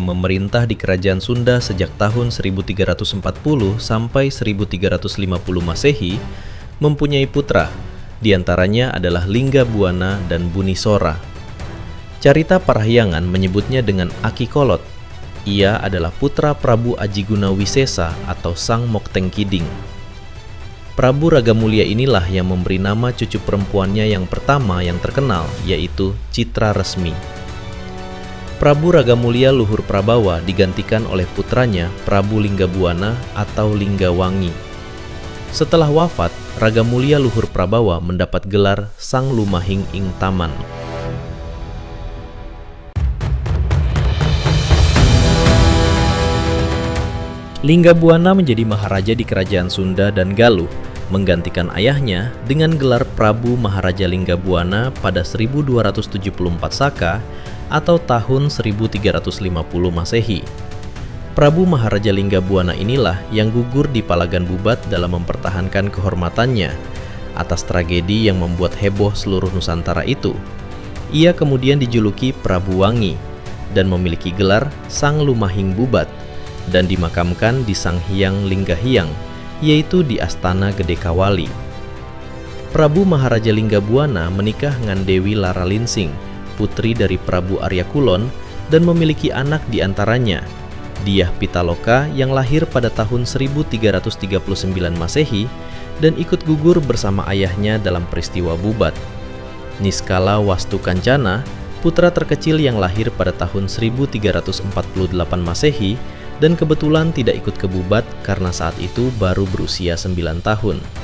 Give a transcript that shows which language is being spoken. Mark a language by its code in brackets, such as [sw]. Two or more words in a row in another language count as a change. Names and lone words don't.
[id] memerintah di Kerajaan Sunda sejak tahun 1340 sampai 1350 Masehi mempunyai putra, diantaranya adalah Linggabuana dan Bunisora. Carita Parahyangan menyebutnya dengan Akikolot. Ia adalah putra Prabu Ajiguna Wisesa atau Sang Mokteng Kiding. Prabu Ragamulya inilah yang memberi nama cucu perempuannya yang pertama yang terkenal, yaitu Citra Resmi. Prabu Ragamulya Luhur Prabawa digantikan oleh putranya Prabu Linggabuana atau Linggawangi. Setelah wafat, Ragamulya Luhur Prabawa mendapat gelar Sang Lumahing Ing Taman. Linggabuana menjadi maharaja di Kerajaan Sunda dan Galuh, menggantikan ayahnya dengan gelar Prabu Maharaja Linggabuana pada 1274 Saka atau tahun 1350 Masehi. Prabu Maharaja Linggabuana inilah yang gugur di Palagan Bubat dalam mempertahankan kehormatannya atas tragedi yang membuat heboh seluruh Nusantara itu. Ia kemudian dijuluki Prabu Wangi dan memiliki gelar Sang Lumahing Bubat dan dimakamkan di Sanghyang Linggahyang, yaitu di Astana Gede Kawali. Prabu Maharaja Linggabuana menikah dengan Dewi Laralinsing, putri dari Prabu Arya Kulon, dan memiliki anak diantaranya, Dyah Pitaloka yang lahir pada tahun 1339 Masehi dan ikut gugur bersama ayahnya dalam peristiwa Bubat. Niskala Wastukancana, putra terkecil yang lahir pada tahun 1348 Masehi dan kebetulan tidak ikut ke Bubat karena saat itu baru berusia 9 tahun.